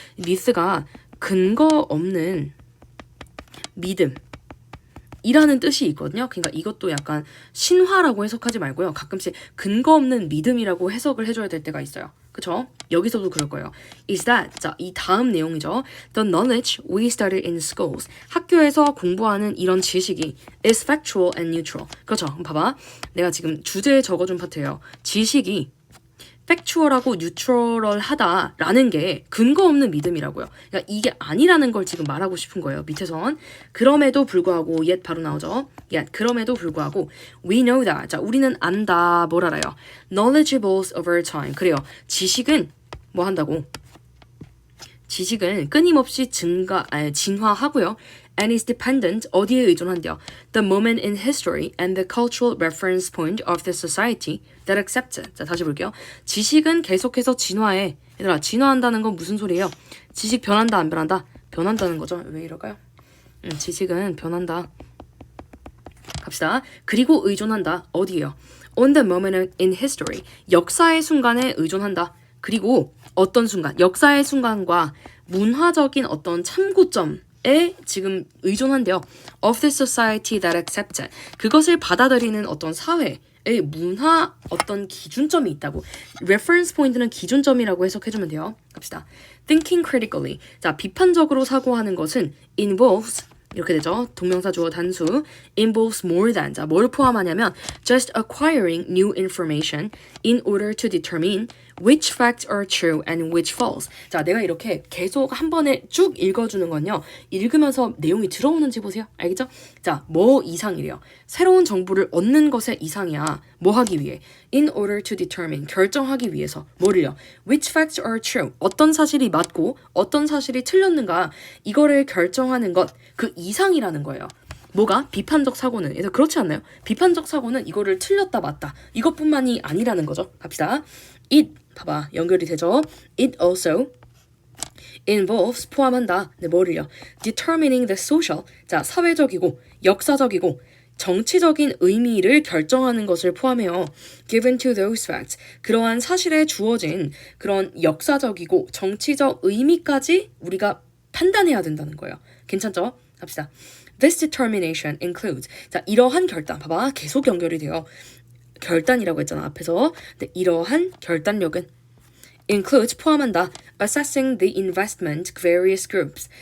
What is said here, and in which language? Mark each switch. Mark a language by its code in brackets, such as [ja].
[ko] myth가 근거 없는 믿음 이라는 뜻이 있거든요. 그러니까 이것도 약간 신화라고 해석하지 말고요. 가끔씩 근거 없는 믿음이라고 해석을 해줘야 될 때가 있어요. 그쵸? 여기서도 그럴 거예요. [en] Is that, [ko] 자, 이 다음 내용이죠. [en] The knowledge we studied in schools. [ko] 학교에서 공부하는 이런 지식이 [en] is factual and neutral. [ko] 그렇죠? 봐봐. 내가 지금 주제에 적어준 파트예요. 지식이 팩추얼하고 뉴트럴하다라는 게 근거 없는 믿음이라고요. 그러니까 이게 아니라는 걸 지금 말하고 싶은 거예요. 밑에선. 그럼에도 불구하고 yet 바로 나오죠. [en] yet [ko] 그럼에도 불구하고 [en] we know that. [ko] 자, 우리는 안다. 뭘 알아요? [en] knowledgeables over time. [ko] 그래요. 지식은 뭐 한다고? 지식은 끊임없이 진화하고요. [en] And is dependent, [ko] 어디에 의존한대요? [en] The moment in history and the cultural reference point of the society that accepts it. [ko] 자, 다시 볼게요. 지식은 계속해서 진화해. 얘들아, 진화한다는 건 무슨 소리예요? 지식 변한다, 안 변한다? 변한다는 거죠. 왜 이럴까요? 지식은 변한다. 갑시다. 그리고 의존한다. 어디예요? [en] On the moment in history. [ko] 역사의 순간에 의존한다. 그리고 어떤 순간? 역사의 순간과 문화적인 어떤 참고점에 지금 의존한대요. [en] Of the society that accepts it. [ko] 그것을 받아들이는 어떤 사회의 문화 어떤 기준점이 있다고. Reference point는 기준점이라고 해석해주면 돼요. 갑시다. [en] Thinking critically. [ko] 자, 비판적으로 사고하는 것은 involves 이렇게 되죠. 동명사 주어 단수. [en] involves more than. [ko] 자, 뭘 포함하냐면 [en] just acquiring new information in order to determine which facts are true and which false. [ko] 자, 내가 이렇게 계속 한 번에 쭉 읽어주는 건요. 읽으면서 내용이 들어오는지 보세요. 알겠죠? 자, 뭐 이상이래요. 새로운 정보를 얻는 것의 이상이야. 뭐 하기 위해? [en] In order to determine. [ko] 결정하기 위해서. 뭐를요? [en] Which facts are true. [ko] 어떤 사실이 맞고 어떤 사실이 틀렸는가. 이거를 결정하는 것. 그 이상이라는 거예요. 뭐가? 비판적 사고는. 그래서 그렇지 않나요? 비판적 사고는 이거를 틀렸다 맞다. 이것뿐만이 아니라는 거죠. 갑시다. It, 봐봐. 연결이 되죠. [en] It also involves, [ko] 포함한다. 네, 뭐를요? [en] Determining the social, [ko] 자, 사회적이고 역사적이고 정치적인 의미를 결정하는 것을 포함해요. [en] Given to those facts, [ko] 그러한 사실에 주어진 그런 역사적이고 정치적 의미까지 우리가 판단해야 된다는 거예요. 괜찮죠? 갑시다. [en] This determination includes, [ko] 자, 이러한 결단, 봐봐, 계속 연결이 돼요. 결단이라고 했잖아, 앞에서. 근데 이러한 결단력은 includes, 포함한다. [en] Assessing the investment various groups.